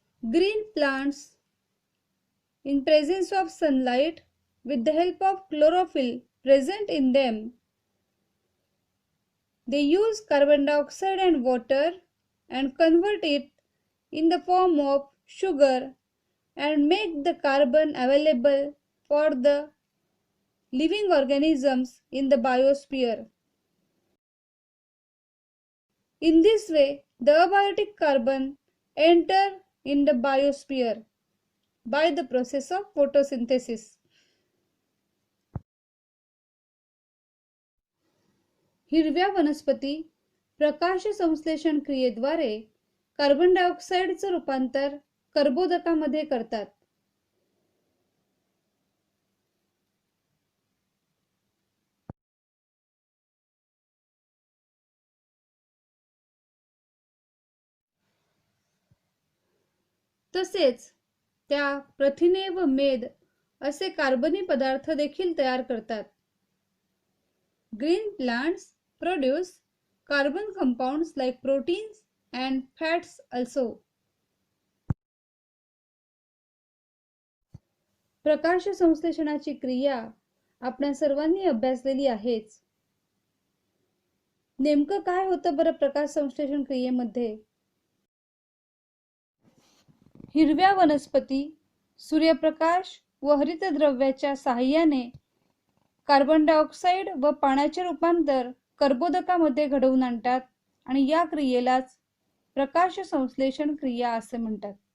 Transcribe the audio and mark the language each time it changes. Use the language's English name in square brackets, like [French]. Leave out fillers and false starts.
[English] Green plants, in presence of sunlight, with the help of chlorophyll present in them, they use carbon dioxide and water and convert it in the form of sugar and make the carbon available for the living organisms in the biosphere. In this way, the abiotic carbon enter in the biosphere by the process of photosynthesis. [Marathi] हिरव्या वनस्पती प्रकाश संश्लेषण क्रियेद्वारे carbon डायऑक्साईडचं रूपांतर कर्बोदकामध्ये करतात. तसेच त्या प्रथिने व मेद असे कार्बनी पदार्थ देखील तयार करतात. [English] Green plants produce carbon compounds like proteins and fats also. [Marathi] प्रकाश संश्लेषणाची क्रिया आपण सर्वांनी अभ्यासलेली आहेच. नेमकं काय होतं बरं प्रकाश संश्लेषण क्रियेमध्ये? हिरव्या वनस्पती सूर्यप्रकाश व हरितद्रव्याच्या साहाय्याने कार्बन डायऑक्साईड व पाण्याचे रूपांतर कर्बोदकामध्ये घडवून आणतात आणि या क्रियेलाच प्रकाश संश्लेषण क्रिया असे म्हणतात.